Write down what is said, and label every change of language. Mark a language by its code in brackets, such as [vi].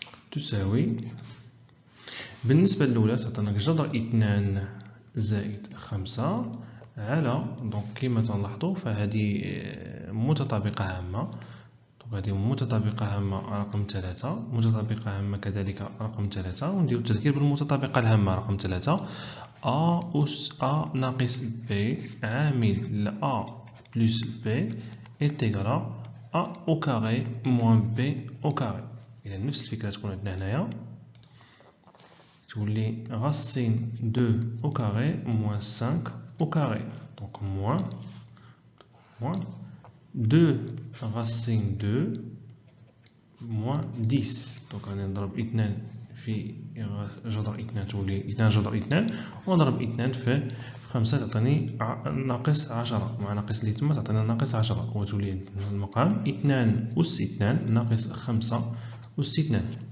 [ar] تساوي بالنسبة للأولى تعطينا جذر 2 زائد 5 على، دونك كما تنلاحظوا فهذه متطابقة هامة، هذه متطابقة هامة رقم 3، متطابقة هامة كذلك رقم 3، ونديرو التذكير بالمتطابقة الهامة رقم 3. A أس A ناقص B عامل ل A بلس B انتغرا [fr] A au carré moins B au carré. [ar] إذا نفس الفكرة تكون عندنا هنايا، تولي [fr] racine 2 au carré moins 5 au carré. Donc moins 2 racine 2 moins 10. [ar] Donc غادي نضرب 2 في جذر 2 تولي 2 جذر 2، ونضرب 2 في 5 تعطيني ناقص 10، مع ناقص اللي تما تعطينا ناقص 10، وتولي المقام 2 أس 2 ناقص 5 أس 2.